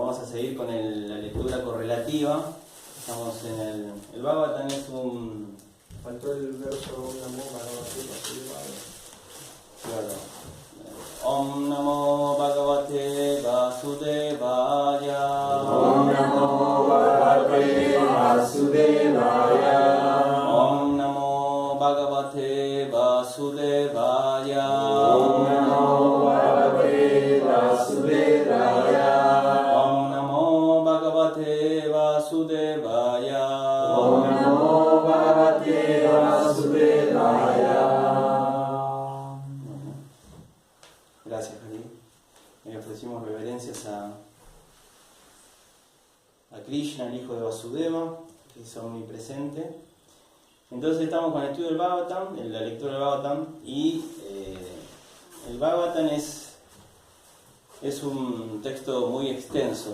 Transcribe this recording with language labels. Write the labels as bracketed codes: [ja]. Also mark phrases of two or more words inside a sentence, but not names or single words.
[es] seguir con la lectura correlativa. Estamos en el Bhagavatam, es un... Faltó el verso [sa] Namo Bhagavate Vasudevaya. [es] Claro. [sa] Om Namo Bhagavate Vasudevaya. Om Namo Bhagavate Vasudevaya. Om Namo Bhagavate Vasudevaya. Om Namo Bhagavate Vasudevaya. Om Namo Bhagavate Vasudevaya. Om Namo Bhagavate Vasudevaya. [es] Gracias, Hari. Le ofrecimos reverencias a Krishna, el hijo de Vasudeva, que es omnipresente. Entonces estamos con el estudio del Bhagavatam, la lectura del Bhagavatam, y el Bhagavatam es un texto muy extenso.